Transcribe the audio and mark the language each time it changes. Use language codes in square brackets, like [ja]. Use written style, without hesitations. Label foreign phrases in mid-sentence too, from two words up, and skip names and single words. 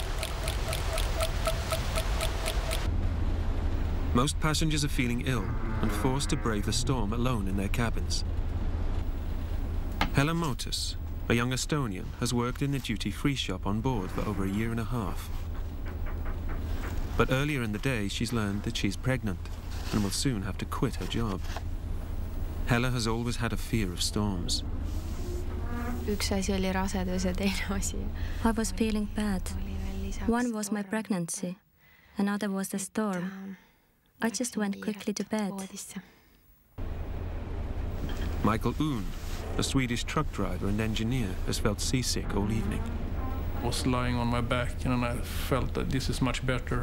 [en] Most passengers are feeling ill and forced to brave the storm alone in their cabins. Hella Motus, a young Estonian, has worked in the duty-free shop on board for over a year and a half. But earlier in the day, she's learned that she's pregnant and will soon have to quit her job. Hella has always had a fear of storms. [et] Üks asi oli rasedus ja teine asi. [en] I was feeling bad. One was my pregnancy, another was the storm. I just went quickly to bed. Michael Oon, a Swedish truck driver and engineer, has felt seasick all evening. I was lying on my back and I felt that this is much better.